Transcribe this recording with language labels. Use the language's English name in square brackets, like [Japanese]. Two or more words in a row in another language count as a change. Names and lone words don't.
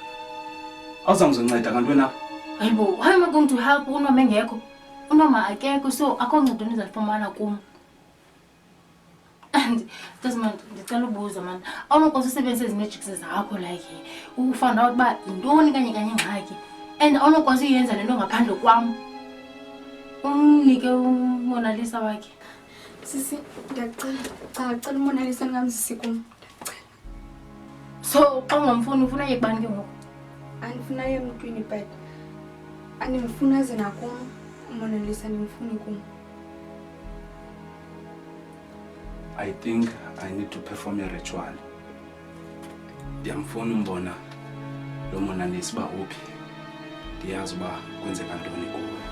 [Xhosa] Awuzange uzonceda kanti wena apha? Hayibo, [English] how am I going to help [Xhosa] unoma engekho? Unoma akekho, so akho ncedo ndizalifumana kum. And Desmond, ndicela ubuza man, awunokwazi usebenzisa ezi magics zakho like ufanda out uba yintoni kanye ingxaki, and awunokwazi uyenza le nto ngaphandle kwam. Umnike uMonalisa wakhe. Sisi, ndiyacela uMonalisa ndingamzisi kum. So xa ungamfuni ufuna yekubani ke ngoku? Andifuna ye emntwini but andimfuna ze nakum uMonalisa, ndimfuni kum. [English] I think I need to perform a ritual. [Xhosa] Ndiyamfuna umbona lo Mona Lisa uba uphi. Ndiyazi uba kwenzeka ntoni kuwe.